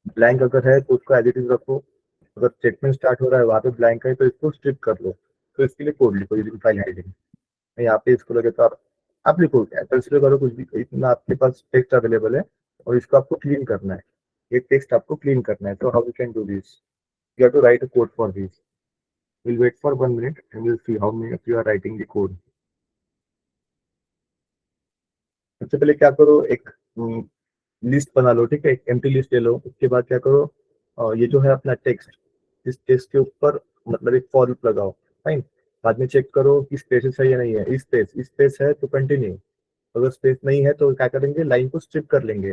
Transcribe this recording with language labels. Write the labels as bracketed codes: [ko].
[hi] Blank अगर है तो उसको एज इट इज रखो, अगर स्टेटमेंट स्टार्ट हो रहा है वहाँ पे ब्लैंक है तो इसको स्ट्रिप कर लो, तो इसके लिए कोड लिखो, यूजिंग फाइल हाइडिंग, यहाँ पे इसको लगे तो आप लिखो, तो इसलिए करो कुछ भी, इतना आपके पास टेक्स्ट अवेलेबल है और इसको आपको क्लीन करना है, ये टेक्स्ट आपको क्लीन करना है, तो [en] How you can do this, you have to write a code for this. We'll wait for 1 minute and we'll see how many of you are writing the code. [hi] सबसे पहले क्या करो, एक लिस्ट बना लो, ठीक है, एक एम्प्टी लिस्ट ले लो, उसके बाद क्या करो, ये जो है अपना टेक्स्ट, इस टेक्स्ट के ऊपर मतलब एक फॉर लूप लगाओ, फाइन। बाद में चेक करो कि स्पेस है या नहीं है, इस स्पेस है तो कंटिन्यू, अगर स्पेस नहीं है तो क्या करेंगे, लाइन को स्ट्रिप कर लेंगे।